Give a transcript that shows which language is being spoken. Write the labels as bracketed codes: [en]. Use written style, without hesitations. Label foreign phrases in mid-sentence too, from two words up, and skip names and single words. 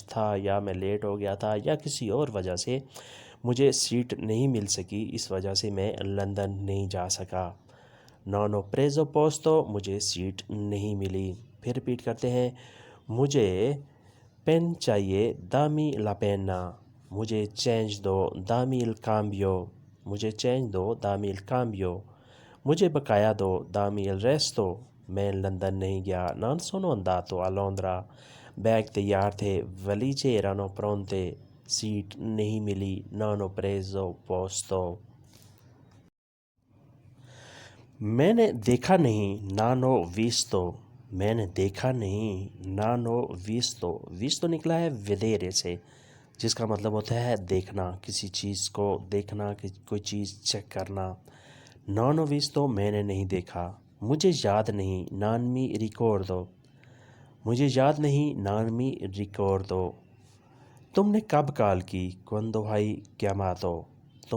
[ur] تھا یا میں لیٹ ہو گیا تھا یا کسی اور وجہ سے مجھے سیٹ نہیں مل سکی اس وجہ سے میں لندن نہیں جا سکا [it] non ho preso posto [ur] مجھے سیٹ نہیں ملی پھر ریپیٹ کرتے ہیں مجھے پین چاہیے [it] dammi la penna [ur] مجھے چینج دو [it] dammi il cambio [ur] مجھے چینج دو [it] dammi il cambio [ur] مجھے بقایا دو [it] dammi il resto [ur] میں لندن نہیں گیا [it] non sono andato a Londra [ur] بیگ تیار تھے [it] le valigie erano pronte [ur] سیٹ نہیں ملی [it] non ho preso posto [ur] میں نے دیکھا نہیں [it] non ho visto [ur] میں نے دیکھا نہیں [it] non ho visto [ur] ویستو نکلا ہے ودیرے سے جس کا مطلب ہوتا ہے دیکھنا کسی چیز کو دیکھنا کوئی چیز چیک کرنا [it] non ho visto [ur] میں نے نہیں دیکھا مجھے یاد نہیں [it] non mi ricordo [ur] مجھے یاد نہیں [it] non mi ricordo [ur] تم نے کب کال کی [it] quando hai chiamato [ur] تم